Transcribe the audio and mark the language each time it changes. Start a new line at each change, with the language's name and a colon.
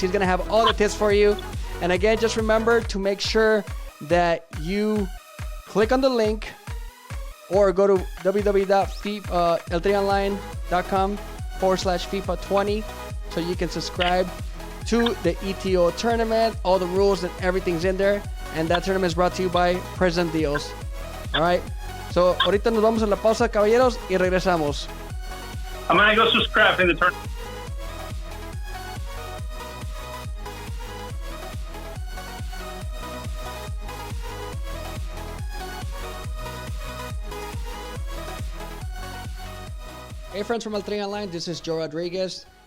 English: He's gonna have all the tips for you. And again, just remember to make sure that you click on the link or go to www.eltrianline.com/FIFA20 so you can subscribe to the ETO tournament. All the rules and everything's in there. And that tournament is brought to you by President Dios. All right.
Spanish: So, ahorita nos vamos a la pausa, caballeros, y regresamos.
English: I'm going to go subscribe in the tournament. Hey friends from El Tri Online, this is Joe Rodriguez.